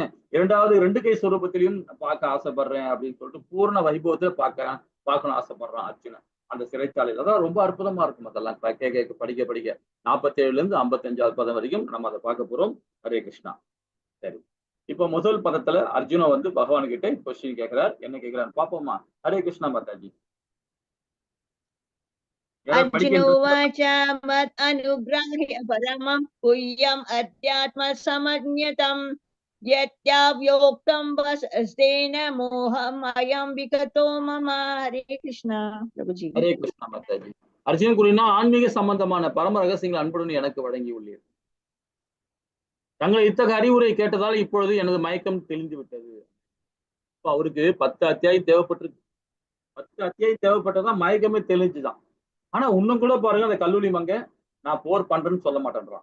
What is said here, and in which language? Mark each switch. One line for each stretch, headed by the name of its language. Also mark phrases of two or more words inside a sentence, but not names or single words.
Tamil: 2 கை சுரூபத்திலையும் பார்க்க ஆசைப்படுறேன் அப்படின்னு சொல்லிட்டு பூர்ண வைபவத்துல பார்க்கணும் ஆசைப்படுறான் அர்ஜுனன் அந்த சிறைச்சாலையில. அதான் ரொம்ப அற்புதமா இருக்கும். அதெல்லாம் படிக்க 47ல இருந்து 55வது பதம் வரைக்கும் நம்ம அதை பார்க்க போறோம். ஹரே கிருஷ்ணா. சரி, இப்ப முதல் பதத்துல அர்ஜுன வந்து பகவான் கிட்ட கொஸ்டின் கேட்கிறார். என்ன கேட்கிறார் பாப்போமா? ஹரே கிருஷ்ணா மாதாஜி.
Sanskrit: अर्जुनोवाच मत् अनुग्राह्य परमं गुह्यम् अध्यात्म समज्ञतम् यत्याव्योक्तं वसस्तेन मोहम् अयं विगतो मम.
Hindi: हरे कृष्णा प्रभु जी. हरे कृष्णा माताजी.
Tamil: அர்ஜுனன் கூறினா ஆன்மீக சம்பந்தமான பரம ரகசியங்கள் அன்புடன் எனக்கு வழங்கி உள்ளீர். தங்கள் இத்தகைய அறிவுரை கேட்டதால் இப்பொழுது எனது மயக்கம் தெளிந்து விட்டது. இப்ப அவருக்கு 10 அத்தியாயம் தேவைப்பட்டிருக்கு. 10 அத்தியாயம் தேவைப்பட்டதான் மயக்கமே தெளிஞ்சுதான். ஆனா இன்னும் கூட பாருங்க, அந்த கல்லூரி மங்க நான் போர் பண்றேன்னு சொல்ல மாட்டேன்றான்.